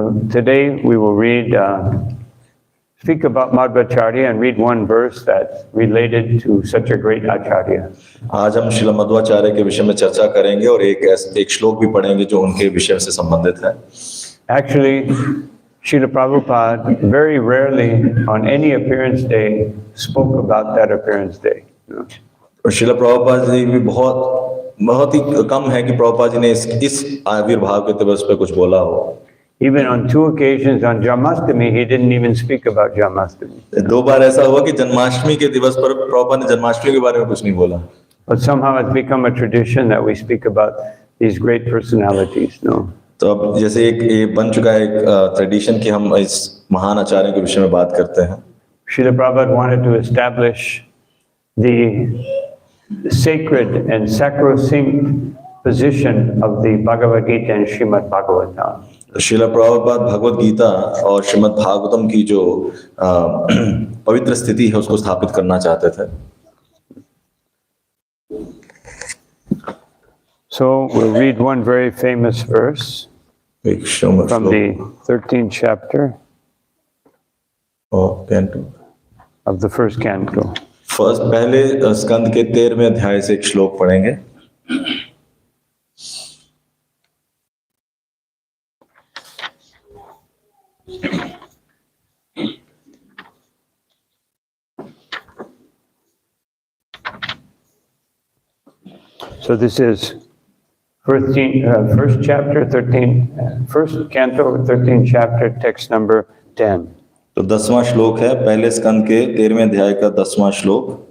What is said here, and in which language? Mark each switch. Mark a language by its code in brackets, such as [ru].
[en] Today we will read, speak about Madhvacarya and read one verse that's related to such a great acharya. [hi] आज हम श्रील मध्वाचार्य के विषय में चर्चा करेंगे और एक श्लोक भी पढ़ेंगे जो उनके विषय से संबंधित है। [en] Actually, Srila Prabhupada very rarely on any appearance day spoke about that appearance day. [hi] और श्रील प्रभुपाद जी भी बहुत ही कम है कि प्रभुपाद जी ने इस आविर्भाव के दिवस पे कुछ बोला हो। [en] Even on 2 occasions on Janmashtami, he didn't even speak about Janmashtami. [hi] 2 बार ऐसा हुआ कि जन्माष्टमी के दिवस पर प्रभुपाद ने जन्माष्टमी के बारे में कुछ नहीं बोला। [en] But somehow it's become a tradition that we speak about these great personalities, no? [hi] तो अब जैसे एक बन चुका है एक ट्रेडिशन कि हम इस महान आचार्य के विषय में बात करते हैं। [en] Srila Prabhupada wanted to establish the sacred and sacrosanct position of the Bhagavad Gita and Srimad Bhagwatam. [hi] Srila Prabhupada Bhagavad Gita और श्रीमद् भागवतम की जो पवित्र स्थिति है उसको स्थापित करना चाहते थे। [en] So we'll read one very famous verse from the 13th chapter of the first canto. [hi] पहले स्कंद के 13वें अध्याय से एक श्लोक पढ़ेंगे। [en] So this is first chapter, 1st canto, 13th chapter, text number 10. [hi] तो 10वां श्लोक है पहले स्कंद के 13वें अध्याय का 10वां श्लोक।